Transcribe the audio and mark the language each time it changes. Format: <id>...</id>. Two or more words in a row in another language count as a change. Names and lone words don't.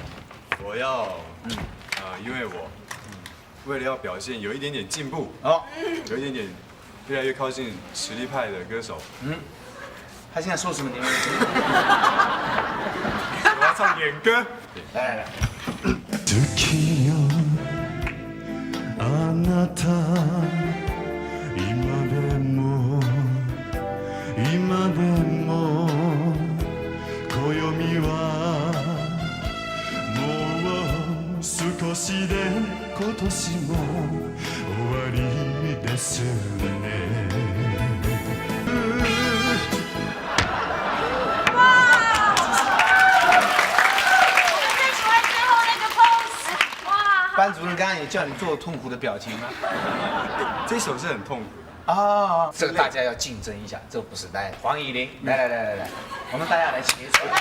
<zh>我要，因为我，为了要表现有一点点进步，哦，有一点点越来越靠近实力派的歌手，他现在说什么？你们我要唱演歌。来。</zh> <ja>好きよあなた今でも今でも暦はもう少しで今年も終わりですね</ja> <zh>班主任刚刚也叫你做痛苦的表情吗？这首是很痛苦的。啊，这个大家要竞争一下，这不是来黄以玲，来，我们大家来协助啊！</zh>